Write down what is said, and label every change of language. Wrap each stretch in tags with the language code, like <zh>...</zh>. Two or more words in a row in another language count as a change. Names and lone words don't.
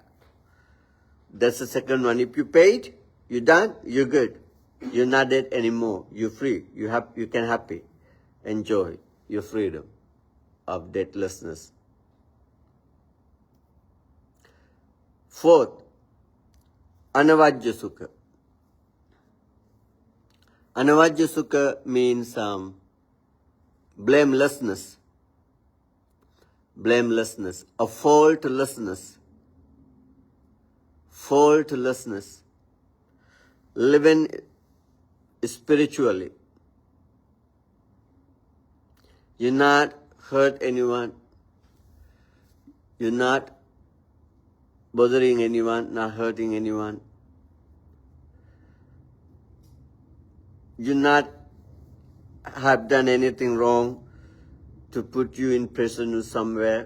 <en>That's the second one. If you paid, you're done, you're good. You're not dead anymore. You're free. You can happy. Enjoy your freedom of debtlessness. Fourth,</en> <pi>anavajya sukha. Anavajya sukha</pi> <en>means blamelessness. Blamelessness, a faultlessness. Faultlessness. Living spiritually. You're not hurt anyone. You're not bothering anyone, not hurting anyone. You not have done anything wrong to put you in prison or somewhere.</en>